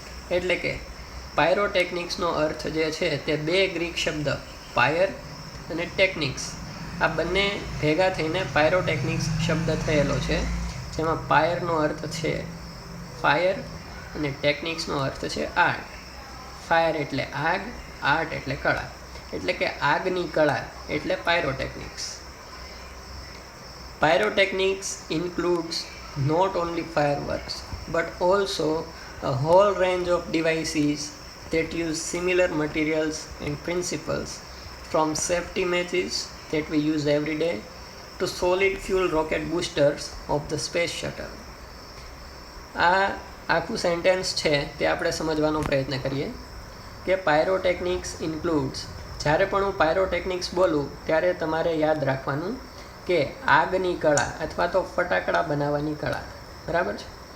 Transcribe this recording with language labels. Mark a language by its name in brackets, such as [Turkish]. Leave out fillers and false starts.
[Gujarati] એટલે કે પાયરોટેકનિક્સનો અર્થ જે છે તે બે ગ્રીક શબ્દ પાયર અને ટેકનિક્સ, આ બંને ભેગા થઈને પાયરોટેકનિક્સ શબ્દ થયેલો છે, જેમાં પાયરનો અર્થ છે ફાયર અને ટેકનિક્સનો અર્થ છે આર્ટ. ફાયર એટલે આગ, આર્ટ એટલે કળા, એટલે કે આગની કળા એટલે pyrotechnics. [English] Pyrotechnics includes not only fireworks but also a whole range of devices that use similar materials and principles, from safety matches that we use every day to solid fuel rocket boosters of the space shuttle. [Gujarati] આ આખું sentence છે તે આપણે સમજવાનો પ્રયત્ન કરીએ કે [English] pyrotechnics includes, [Gujarati] જ્યારે પણ હું પાયરોટેકનિક્સ બોલું ત્યારે તમારે યાદ રાખવાનું કે આગની કળા અથવા તો ફટાકડા બનાવવાની કળા, બરાબર છે.